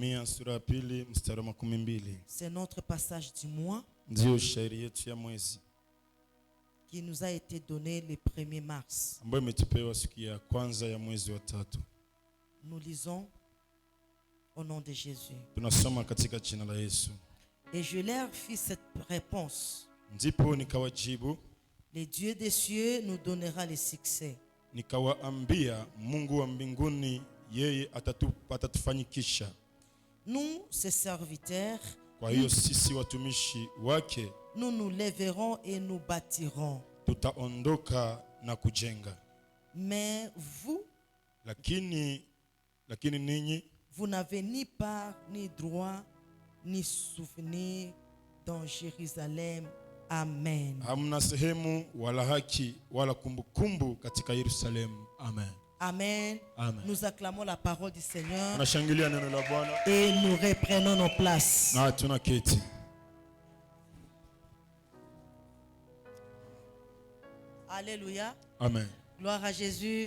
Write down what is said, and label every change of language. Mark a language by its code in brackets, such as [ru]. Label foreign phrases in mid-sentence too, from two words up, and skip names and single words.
[sw] Yeremia sura ya pili mstari wa 12. [fr] C'est notre passage du mois [sw] Ndio shairi yetu ya mwezi [fr] qui nous a été donné le 1er mars. [sw] ambayo imetupewa siku ya kwanza ya mwezi wa 3. [fr] Nous lisons au nom de Jésus. [sw] Tunasoma katika jina la Yesu. [fr] Et je leur fis cette réponse. [sw] Ndipo nikawajibu, [fr] Le Dieu des cieux nous donnera le succès. [sw] nikawaambia, Mungu wa mbinguni yeye atatufanyikisha. [fr] Nous, ses serviteurs, [sw] Kwa hiyo sisi watumishi wake [fr] nous nous lèverons et nous bâtirons. [sw] tutaondoka na kujenga. [fr] Mais vous, [sw] Lakini ninyi [fr] vous n'avez ni part, ni droit, ni souvenir dans Jérusalem. Amen. [sw] hamna sehemu wala haki wala kumbukumbu katika Yerusalemu. Amen. Amen. Amen. [fr] Nous acclamons la parole du Seigneur [sw] Tunashangilia neno la Bwana [fr] et nous reprenons nos places. [sw] na tunaketi. [fr] Alléluia. Amen. Gloire à Jésus.